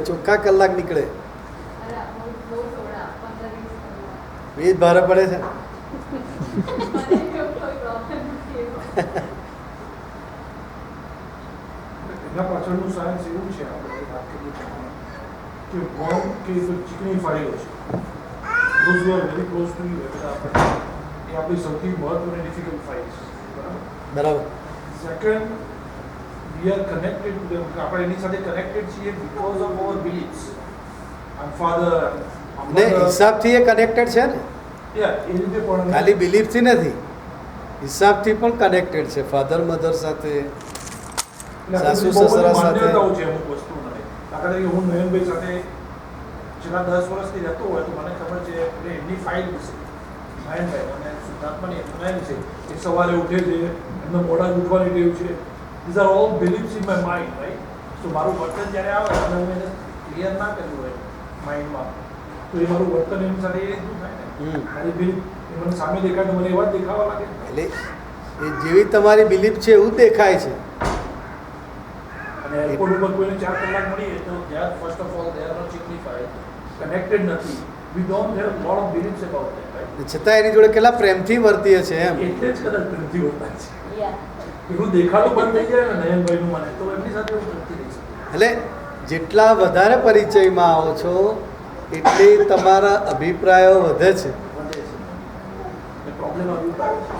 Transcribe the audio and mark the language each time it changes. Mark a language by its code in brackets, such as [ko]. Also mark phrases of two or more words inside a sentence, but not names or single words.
[gu] ચોખ્ખા કલાક નીકળે. એ જ ભારે પડે છે. એના પાછળનું સાયન્સ એવું છે, આપણે વાત કરીએ કે બોમ્બ કે ચીકણી ફાઇલો છે, [en] those who are very close to you, [gu] એ આપણી સૌથી મહત્વની ડિફિકલ્ટ ફાઇલ છે. બરાબર. સેકન્ડ, [en] we are connected to them. [gu] આપણે એની સાથે કનેક્ટેડ છીએ [en] because of our beliefs. I'm father, I'm [gu] ને mother. હિસાબથી એ કનેક્ટેડ છે ને, Yeah, એ રીતે પણ ખાલી બિલીફથી નથી, હિસાબથી પણ કનેક્ટેડ છે. ફાધર મધર સાથે, સાસુ સસરા સાથે. માન્યતાઓ છે અમુક વસ્તુ મને. દાખલા તરીકે હું નયનભાઈ સાથે છેલ્લા 10 વર્ષથી રહેતો હોય તો મને ખબર છે કે એમની ફાઇલ વિશે, નયનભાઈ અને શુદ્ધાત્માની એમના વિશે, એ સવારે ઉઠે છે, એમનો મોડા ઉઠવાની ટેવ છે. [en] These are all beliefs in my mind, right? [gu] So મારું વર્તન જ્યારે આવે અને હું એને ક્લિયર ના કર્યું હોય માઇન્ડમાં, તો એ મારું વર્તન એની સાથે એ રીતનું થાય ને. મારી બિલીફ એ મને સામે દેખાય તો મને એવા જ દેખાવા લાગે. એટલે એ જેવી તમારી બિલીફ છે એવું જ દેખાય છે. અને એરપોર્ટ ઉપર કોઈને 4 કલાક મળીએ તો [en] they are first of all they are not signified, [gu] connected નથી. [en] We don't have a lot of beliefs about that, right? [gu] છતાં એની જોડે કેટલા પ્રેમથી વર્તીએ છે એમ. એટલે જ કદાચ પ્રેમથી હોતા છે. એવું દેખાતું બંધ થઈ જાય ને નયનભાઈનું મને તો એમની સાથે હું પ્રેમથી રહી શકું. એટલે જેટલા વધારે પરિચયમાં આવો છો એટલી તમારા અભિપ્રાયો વધે છે વધે છે. એ પ્રોબ્લેમ અભિપ્રાય છે.